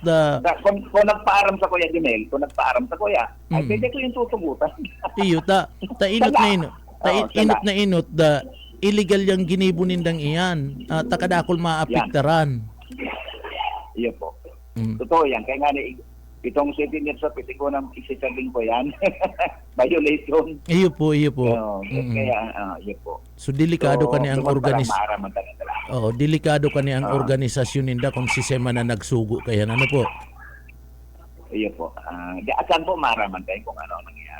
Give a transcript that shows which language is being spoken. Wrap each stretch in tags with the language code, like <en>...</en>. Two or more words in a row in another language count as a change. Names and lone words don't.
<bik>kung nagpaaram sa Kuya Junel, ay pwede ko yung tutugutan. iyo, inot na inot. Inot na inot, illegal yung ginibo nindang iyan. Takadakol maapiktaran. Iyo po. Totoo yan. Kaya nga itong</bik> <en>17 years of it,</en> <tl>ko nang isasabing ko yan.</tl> <en>Violation.</en> <bik>Iyo po. Kaya, iyo po. So, delikado ka ni ang organisasyon. Delikado ka ni ang organisasyon ninda kung sistema na nagsugo kaya. Ano po? Iyo po.</bik> <tl>Asan po maaraman tayo kung ano nangyayari.</tl>